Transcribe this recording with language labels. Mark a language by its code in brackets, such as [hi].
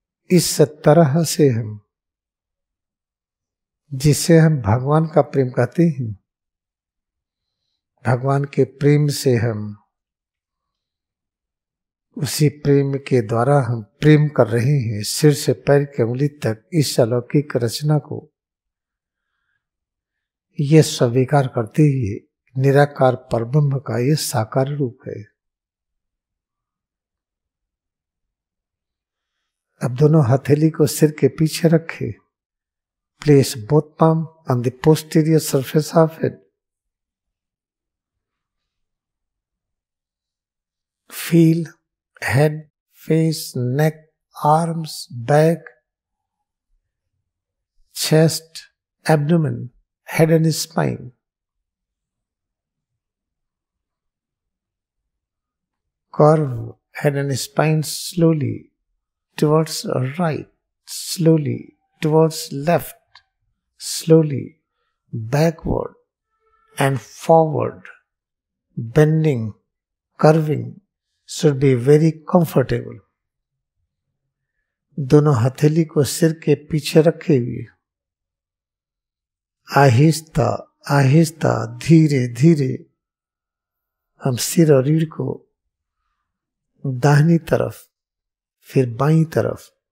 [hi] इस तरह से हम, जिसे हम भगवान का प्रेम कहते हैं, भगवान के प्रेम से हम, उसी प्रेम के द्वारा हम प्रेम कर रहे हैं सिर से पैर की उंगली तक इस अलौकिक रचना को। यह स्वीकार करते ही निराकार परब्रह्म का यह साकार रूप है। अब दोनों हथेली को सिर के पीछे रखे। [en] Place both palm on the posterior surface of it. Feel head, face, neck, arms, back, chest, abdomen, head and spine. Curve head and spine slowly towards right, slowly towards left, slowly backward and forward. Bending, curving should be very comfortable. [hi] दोनों हथेली को सिर के पीछे रखे हुए आहिस्ता आहिस्ता धीरे धीरे हम सिर और रीढ़ को दाहिनी तरफ, फिर बाईं तरफ,